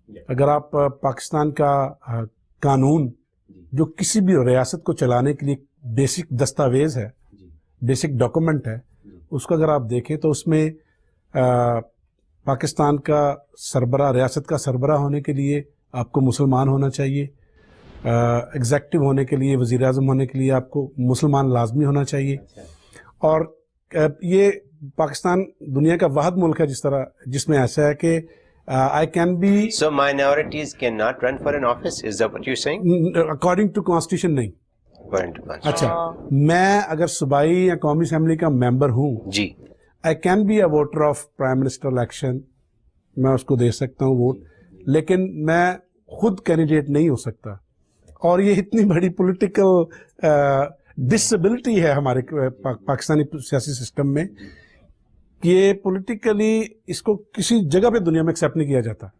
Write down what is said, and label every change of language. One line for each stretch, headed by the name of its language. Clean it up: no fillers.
Hindi: अगर आप पाकिस्तान का कानून जो किसी भी रियासत को चलाने के लिए बेसिक दस्तावेज़ है, बेसिक डॉक्यूमेंट है, उसको अगर आप देखें तो उसमें पाकिस्तान का सरबरा, रियासत का सरबरा होने के लिए आपको मुसलमान होना चाहिए, एग्जेक्टिव होने के लिए, वज़ीर आज़म होने के लिए आपको मुसलमान लाजमी होना चाहिए। और ये पाकिस्तान दुनिया का वाहिद मुल्क है जिसमें ऐसा है कि
English: I can be so minorities cannot run for an office, is that what you're saying? according to constitution नहीं। According to constitution.
Hindi: अच्छा, मैं अगर सूबाई या कौमी असम्बली का मेंबर हूँ जी,
English: I can be a voter of prime minister election,
Hindi: मैं उसको दे सकता हूँ वोट, लेकिन मैं खुद कैंडिडेट नहीं हो सकता। और ये इतनी बड़ी पॉलिटिकल डिसेबिलिटी है हमारे पाकिस्तानी सियासी सिस्टम में कि ये पॉलिटिकली इसको किसी जगह पे दुनिया में एक्सेप्ट नहीं किया जाता।